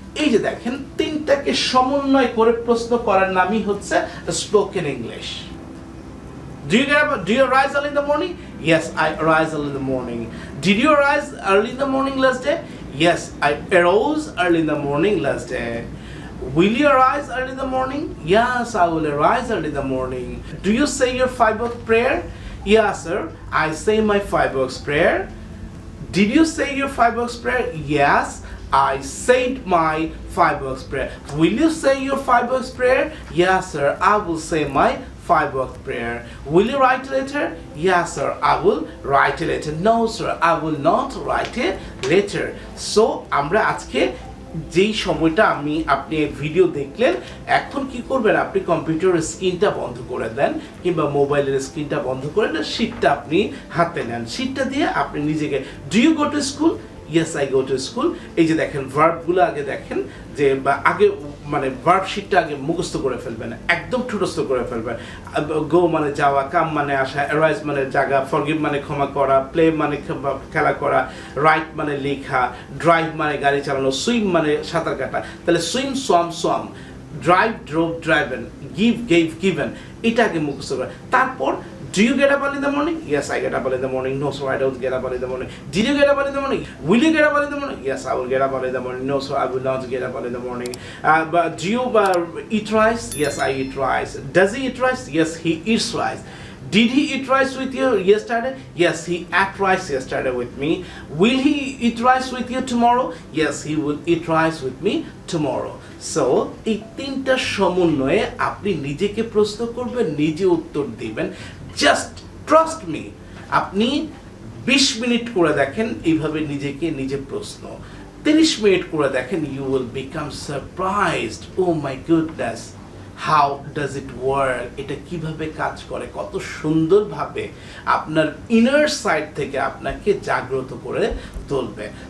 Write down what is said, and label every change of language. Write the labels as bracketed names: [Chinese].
[Bangla] এই যে দেখেন তিনটাকে সমন্বয় করে প্রশ্ন করার নামই হচ্ছে spoken English. [English] Do you arise early in the morning? Yes, I arise early in the morning. Did you arise early in the morning last day? Yes, I arose early in the morning last day. Will you arise early in the morning? Yes, I will arise early in the morning. Do you say your 5 o'clock prayer? Yes, sir, I say my 5 o'clock prayer. Did you say your 5 o'clock prayer? Yes, I said my 5 o'clock prayer. Will you say your 5 o'clock prayer? Yes, sir, I will say my 5 o'clock prayer. Will you write a letter? Yes, sir, I will write a letter. No, sir, I will not write a letter. [Bangla] So, আমরা আজকে যেই সময়টা আপনি video দেখলেন, এখন কি করবেন, আপনি কম্পিউটারের স্ক্রিনটা বন্ধ করে দেন কিংবা মোবাইলের স্ক্রিনটা বন্ধ করে দেন, শীটটা আপনি হাতে নেন, শীটটা দিয়ে আপনি নিজেকে, [English] Do you go to school? Yes, I go to school. [Bangla] এই যে দেখেন ভার্বগুলো আগে দেখেন, যে আগে মানে ভার্ব শিটটা আগে মুখস্থ করে ফেলবেন, একদম ঠুটস্থ করে ফেলবেন। গো মানে যাওয়া, কাম মানে আসা, অ্যারাইজ মানে জাগা, ফরগিভ মানে ক্ষমা করা, প্লে মানে খেলা করা, রাইট মানে লেখা, ড্রাইভ মানে গাড়ি চালানো, সুইম মানে সাঁতার কাটা। তাহলে swim, swamp, drive, drove, driven, give, gave, given, এটা আগে মুখস্থ করে। [English] তারপর do you get up early in the morning? Yes, I get up early in the morning. No, sir, I don't get up early in the morning. Did you get up early in the morning? Will you get up early in the morning? Yes, I will get up early in the morning. No, sir, I will not get up early in the morning. But do you eat rice? Yes, I eat rice. Does he eat rice? Yes, he eats rice. Did he eat rice with you yesterday? Yes, he ate rice yesterday with me. Will he eat rice with you tomorrow? Yes, he will eat rice with me tomorrow. [Bangla] So এই তিনটা সমন্বয়ে আপনি নিজেকে প্রশ্ন করবেন, নিজে উত্তর দিবেন। জাস্ট ট্রাস্ট মি, আপনি 20 মিনিট করে দেখেন এইভাবে নিজেকে নিজে প্রশ্ন, 30 মিনিট করে দেখেন, [English] you will become surprised, oh my goodness, how does it work, [Bangla] এটা কিভাবে কাজ করে, কত সুন্দরভাবে আপনার ইনার সাইড থেকে আপনাকে জাগ্রত করে তুলবে।